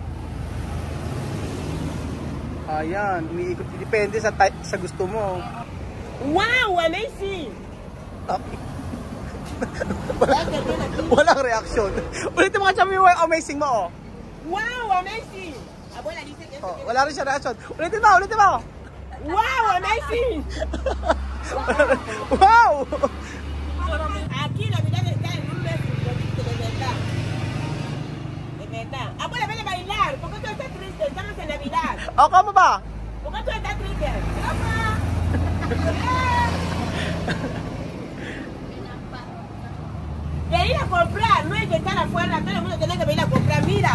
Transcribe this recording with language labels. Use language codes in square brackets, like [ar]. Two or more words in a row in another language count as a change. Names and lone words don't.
[tl] Ayan, umiikot. Depende sa type, sa gusto mo. [en] Wow, amazing! [tl] Walang reaction. Ulitin mo nga siya yung amazing mo, oh. [en] Wow, amazing! [es] Abuela dice que [tl] Oh, wala rin siya reaction. Ulitin mo, ulitin mo. [en] wow, amazing! Wow! [es] Aquí la mirada está en un mes de verdad. De verdad. Abuela, ven a bailar. ¿Por qué tú estás triste? Estamos en Navidad. [tl] O, kamo ba? [es] ¿Por qué tú estás triste? ¡Papá! Venir a comprar, no hay que estar afuera, todo el mundo tiene que venir a comprar, mira.